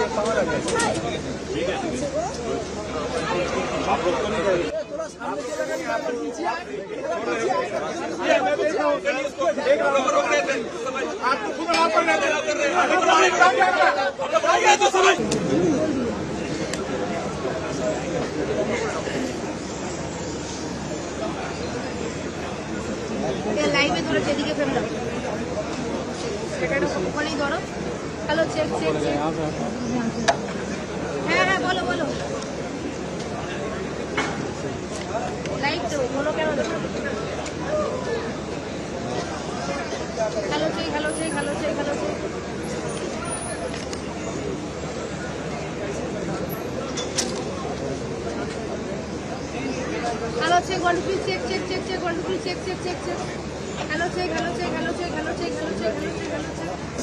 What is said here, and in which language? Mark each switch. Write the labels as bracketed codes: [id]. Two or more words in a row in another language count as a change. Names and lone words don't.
[hi] आप लोग तो नहीं करेंगे। थोड़ा सामने चले गए आप पीछे आए। ये मैं देख रहा हूं देख रहा हूं आप तो खुद आप कर रहे हैं तो समझ [bn] লাইভে ধরো সেদিকে ফেললাম ওখানেই ধরো [en] hello check check check [bn] হ্যাঁ হ্যাঁ বলো বলো লাইভ তো বলো কেন [en] hello check hello check hello check hello check Hello check 1 2 3 check 1 2 3 check hello check hello check hello check hello check hello check hello check hello check